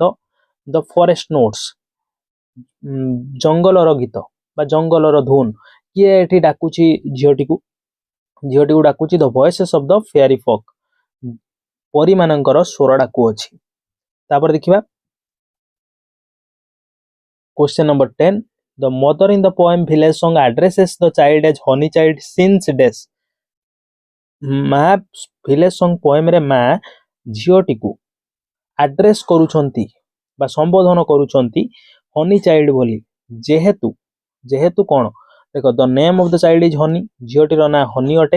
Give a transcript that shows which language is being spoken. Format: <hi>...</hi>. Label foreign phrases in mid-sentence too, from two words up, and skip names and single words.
<or>ଦ ଫରେଷ୍ଟ ନୋଟ୍ସ ଜଙ୍ଗଲର ଗୀତ ବା ଜଙ୍ଗଲର ଧୁନ। କିଏ ଏଠି ଡାକୁଛି ଝିଅଟିକୁ ଡାକୁଛି</or> <en>the voices of the fairy folk,</en> <or>ପରୀ ମାନଙ୍କର ସ୍ୱର ଡାକୁଅଛି। ତାପରେ ଦେଖିବା</or> <en>क्वेश्चन number 10, the mother in the poem village song addresses the child as honey child since days.</en> <or>ମା ଭିଲେଜ ସଙ୍ଗ ପୋଏମ ରେ ମା ଝିଅଟିକୁ ଆଡ୍ରେସ କରୁଛନ୍ତି ବା ସମ୍ବୋଧନ କରୁଛନ୍ତି</or> <en>honey child</en> <or>ବୋଲି, ଯେହେତୁ କଣ ଦେଖ,</or> <en>the name of the child is honey,</en> <or>ଝିଅଟିର ନାଁ ହନି ଅଟେ।</or>